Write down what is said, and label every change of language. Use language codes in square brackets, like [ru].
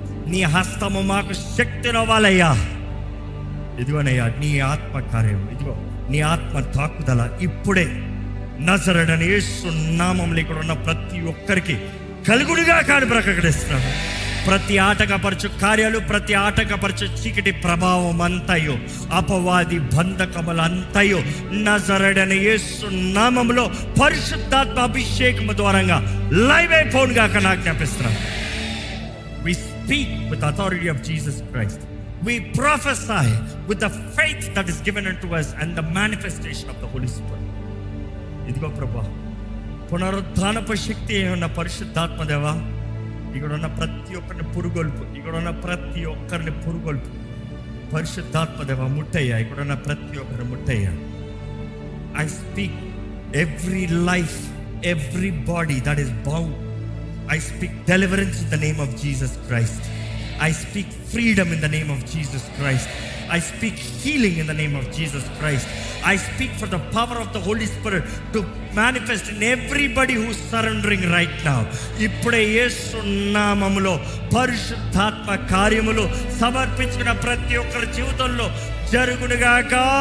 [te] నీ హస్తము మాకు శక్తినివ్వాలయ్యా. ఇదిగోనయ్యా, నీ ఆత్మ కార్యం, ఇదిగో నీ ఆత్మ తాకుదల ఇప్పుడే నజరేయుడైన యేసు నామములో ఇక్కడ ఉన్న ప్రతి ఒక్కరికి కలుగునుగా కాని ప్రకటిస్తున్నాను. ప్రతి ఆటంకపరచు కార్యాలు, ప్రతి ఆటంకపరచు చీకటి ప్రభావం అంతయో, అపవాది బంధకములు అంతయో నజరేయుడైన యేసు నామములో పరిశుద్ధాత్మ అభిషేకము ద్వారంగా live అయిపోనుగా ఆజ్ఞాపిస్తున్నాను. [en] We speak with the authority of Jesus Christ. We prophesy with the faith that is given unto us and the manifestation of the Holy Spirit. [te] ఇదిగో ప్రభా, పునరుద్ధానపు శక్తి ఉన్న పరిశుద్ధాత్మ దేవా, ఇక్కడ ఉన్న ప్రతి ఒక్కరిని పురుగొల్పు, ఇక్కడ ఉన్న ప్రతి ఒక్కరిని పురుగొల్పు. పరిశుద్ధాత్మ దేవా ముట్టయ్యా, ఇక్కడ ఉన్న ప్రతి ఒక్కరిని ముట్టయ్యా. [en] I speak every life, every body that is bound. I speak deliverance in the name of Jesus Christ. I speak freedom in the name of Jesus Christ. I speak healing in the name of Jesus Christ. I speak for the power of the Holy Spirit to manifest in everybody who is surrendering right now. [te] ఇప్పుడే యేసు నామములో పరిశుద్ధాత్మ కార్యములు సమర్పించుకున్న ప్రతి ఒక్కరి జీవితంలో జరుగునుగాక.